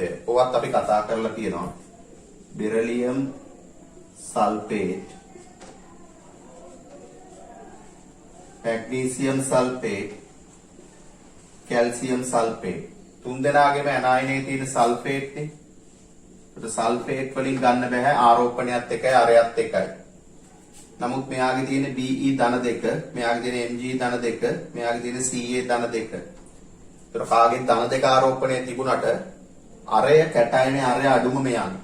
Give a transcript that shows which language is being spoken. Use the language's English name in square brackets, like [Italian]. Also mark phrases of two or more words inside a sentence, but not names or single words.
[Sinhala] ඔවත් අපි කතා කරලා තියෙනවා. [English] beryllium sulphate, magnesium sulphate, calcium sulphate [Sinhala] තුන් දෙනාගේම ඇනයිනේ තියෙන සල්ෆේට් නේ. ඒක සල්ෆේට් වලින් ගන්න බෑ ආරෝපණයත් එකයි අරයත් එකයි. නමුත් මෙයාගේ තියෙන Be ධන දෙක, මෙයාගේ තියෙන Mg ධන දෙක, මෙයාගේ තියෙන Ca ධන දෙක. ඒතර කාගේ ධන දෙක ආරෝපණය තිබුණට අරය කැටයනේ අරය අඩුම මෙයාගේ.